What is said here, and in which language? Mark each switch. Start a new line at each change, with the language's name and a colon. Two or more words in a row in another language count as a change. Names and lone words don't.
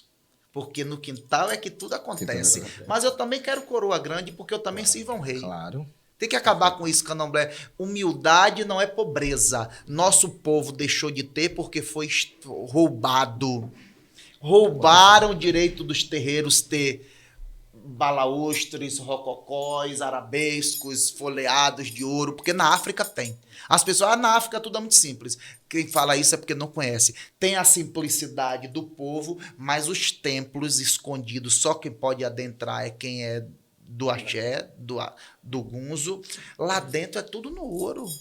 Portuguese: Porque no quintal é que tudo acontece. Mas eu também quero coroa grande, porque eu também sirvo a um rei. Claro. Tem que acabar com isso, candomblé. Humildade não é pobreza. Nosso povo deixou de ter porque foi roubado. Roubaram o direito dos terreiros ter balaústres, rococóis, arabescos, folheados de ouro, porque na África tem. As pessoas, na África tudo é muito simples. Quem fala isso é porque não conhece. Tem a simplicidade do povo, mas os templos escondidos, só quem pode adentrar é quem é do axé, do gunzo. Lá dentro é tudo no ouro.